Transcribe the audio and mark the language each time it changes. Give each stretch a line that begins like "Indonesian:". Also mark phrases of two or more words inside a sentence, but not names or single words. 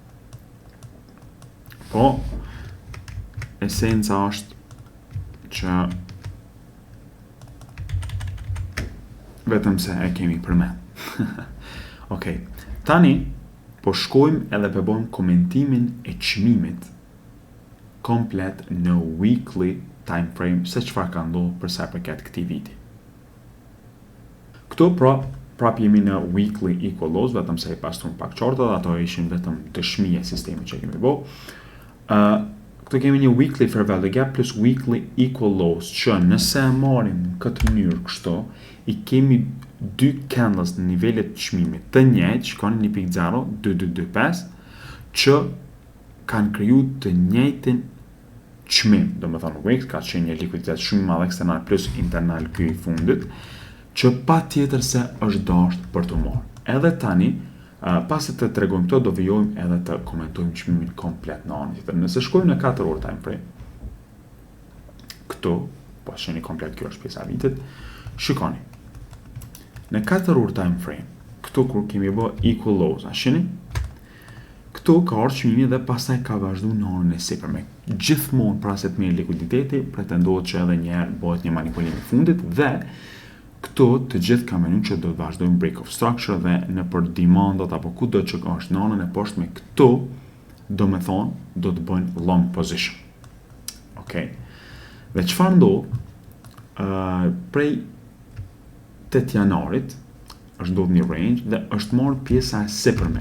Albanian: Po esenca është që vetëm se e kemi përmend. Okej, tani po shkojmë edhe po bëjmë komentimin e çmimit komplet në
English: weekly time frame,
Albanian: se çfarë ka ndodhur për sa i përket këtij viti. Këtu pra prap jemi në
English: weekly equal lows,
Albanian: vetëm se I pastruan pak çortat, ato ishin vetëm dëshmi e sistemit që kemi bë. Këtu kemi një
English: weekly fair value gap
Albanian: plus
English: weekly equal lows,
Albanian: që nëse e marrim në këtë mënyrë kështu, I kemi dy candles në nivelet të çmimit të njëjtë, shikoni 1.02225, që kanë kriju të njëjtin çmim, domethënë Wix ka qenë një likuiditet shumë I madh eksternal plus internal ky I fundit, që patjetër se është dashur për të marrë. Edhe tani, pasi të tregojmë këto, do vijojmë edhe të komentojmë çmimin komplet në anën tjetër. Nëse shkojmë në 4 orë
English: time frame,
Albanian: këtu, po shihni komplet kjo është pjesa e vitit, shikoni. Në 4 orë
English: time frame,
Albanian: këtu kur kemi bë
English: equal lows,
Albanian: a shihni? Këtu ka ardhur çmimi dhe pastaj ka vazhduar në anën e sipërme. Gjithmonë para se të merrë likuiditeti, pretendohet që edhe një herë bëhet një manipulim I fundit dhe këto të gjithë kanë menuar që do të vazhdojmë
English: break of structure
Albanian: dhe në për demandat apo kudo që është në anën e poshtme këto, do me thonë, do të bëjnë
English: long position.
Albanian: Okay? Dhe çfarë ndodh? Prej 8 janarit është ndodhur një range dhe është marrë pjesa e sipërme.